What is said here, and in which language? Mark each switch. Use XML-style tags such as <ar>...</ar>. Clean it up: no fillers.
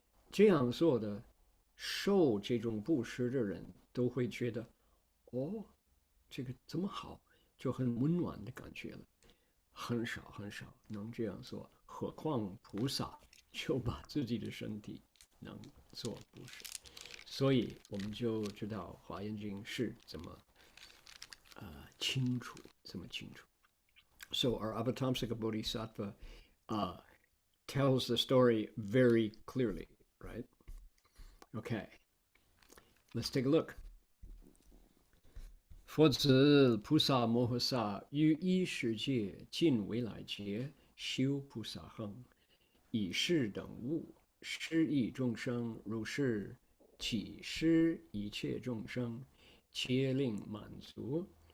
<zh>这样做的，受这种布施的人都会觉得，哦，这个这么好，就很温暖的感觉了。很少很少能这样做，何况菩萨就把自己的身体能做布施。所以我们就知道《华严经》是怎么清楚，这么清楚。</zh> <en>So our Avatamsaka Bodhisattva tells the story very clearly, right? Okay, let's take a look.</en> <zh>佛子菩萨摩诃萨于一世界尽未来劫修菩萨行，以是等物施益众生，如是起施一切众生，皆令满足。</zh>